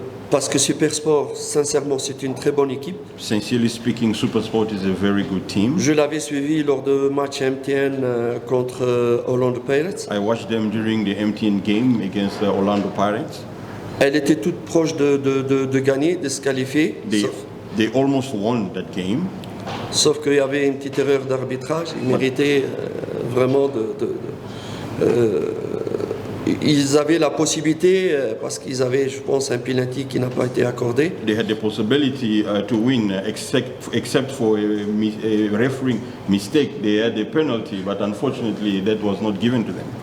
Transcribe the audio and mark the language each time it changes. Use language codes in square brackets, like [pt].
[fr] Parce que Supersport, sincèrement, c'est une très bonne équipe. [en] Sincerely speaking, Supersport is a very good team. [fr] Je l'avais suivi lors de match MTN contre Orlando Pirates. [en] I watched them during the MTN game against the Orlando Pirates. [fr] Elle était toute proche de gagner, de se qualifier. [en] They almost won that game. [fr] Sauf qu'il y avait une petite erreur d'arbitrage. Ils méritaient vraiment ils avaient la possibilité, parce qu'ils avaient, je pense, un penalty qui n'a pas été accordé. [en] They had the possibility to win, except for a referee mistake. They had a penalty, but unfortunately that was not given to them.